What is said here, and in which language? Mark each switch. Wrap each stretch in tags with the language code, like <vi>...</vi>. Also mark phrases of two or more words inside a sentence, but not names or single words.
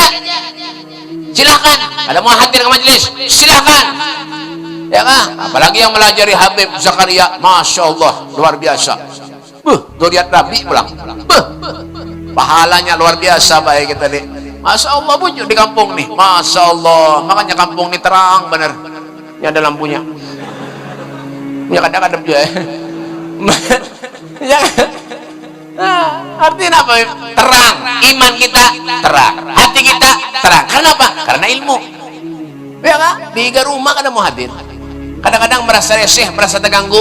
<id>Silahkan, ada mau hadir ke majelis, silahkan. Ya kan? Apalagi yang melajari Habib Zakaria,</id> <ar>ما شاء الله,</ar> <id>luar biasa.</id> <bjn>Duriat Nabi pulang.</bjn> <id>Pahalanya luar biasa baik kita nih.</id> <ar>ما شاء الله</ar> <id>bujuk di kampung nih,</id> <ar>ما شاء الله.</ar> <id>Makanya kampung ini terang bener. Ini ada lampunya. Ya kadang-kadang juga. Ya. Nah, artinya apa? Terang. Iman kita terang. Hati kita terang. Kenapa? Karena ilmu. Ya kan? Di rumah kadang mau hadir. Kadang-kadang merasa resih, merasa terganggu.</id>